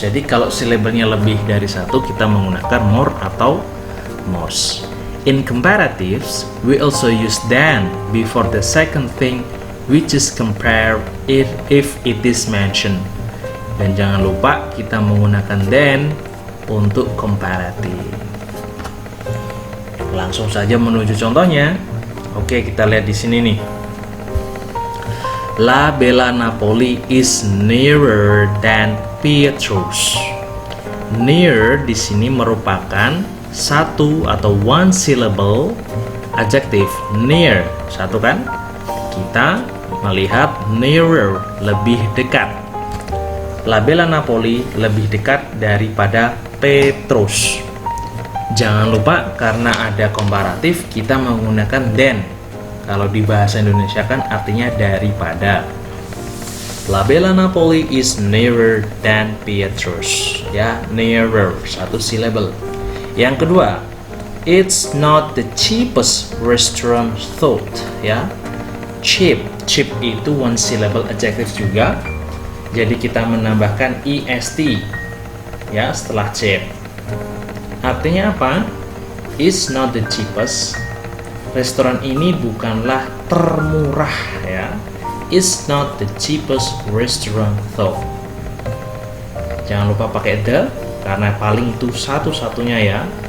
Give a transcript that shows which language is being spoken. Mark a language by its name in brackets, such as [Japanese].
[Indonesian] Jadi kalau syllable-nya lebih dari 1, kita menggunakan more atau most. [English] In comparatives, we also use than before the second thing, which is compare if it is mentioned. [Indonesian] Dan jangan lupa kita menggunakan than untuk comparative. Langsung saja menuju contohnya. Oke, kita lihat di sini nih. [English] La Bella Napoli is nearer than Pietrus. [Indonesian] Near di sini merupakan 1 atau 1 syllable adjective. Near, 1 kan? Kita melihat nearer, lebih dekat. La Bella Napoli lebih dekat daripada Petrus. Jangan lupa karena ada komparatif kita menggunakan than. Kalau di bahasa Indonesia kan artinya daripada. [English] La Bella Napoli is nearer than Pietrus. [Indonesian] Ya, nearer, 1 syllable. Yang kedua, [English] it's not the cheapest restaurant thought. [Indonesian] Ya, cheap itu 1 syllable adjective juga. Jadi kita menambahkan est ya setelah cheap. Artinya apa? [English] It's not the cheapest. [Indonesian] Restoran ini bukanlah termurah ya. [English] It's not the cheapest restaurant though. [Indonesian] Jangan lupa pakai the karena paling itu satu-satunya ya.